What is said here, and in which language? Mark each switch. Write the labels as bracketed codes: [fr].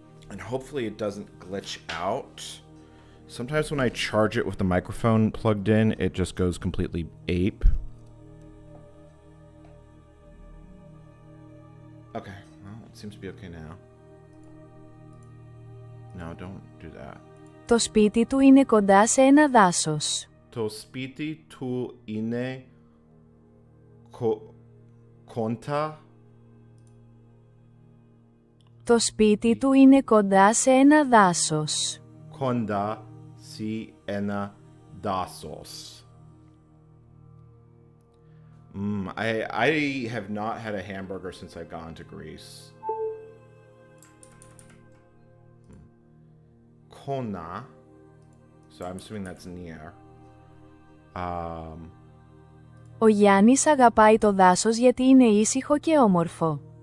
[en] And hopefully it doesn't glitch out. Sometimes when I charge it with the microphone plugged in, it just goes completely ape. Okay, well, it seems to be okay now. No, don't do that. [el] Το σπίτι του είναι κοντά σε ένα δάσος. Το σπίτι του είναι κοντά. Το σπίτι του είναι κοντά σε ένα δάσος. Κοντά σε ένα δάσος. [en] I have not had a hamburger since I've gone to Greece. Kona. So I'm assuming that's near. [el] Ο Γιάννης αγαπάει το δάσος γιατί είναι ήσυχο και όμορφο.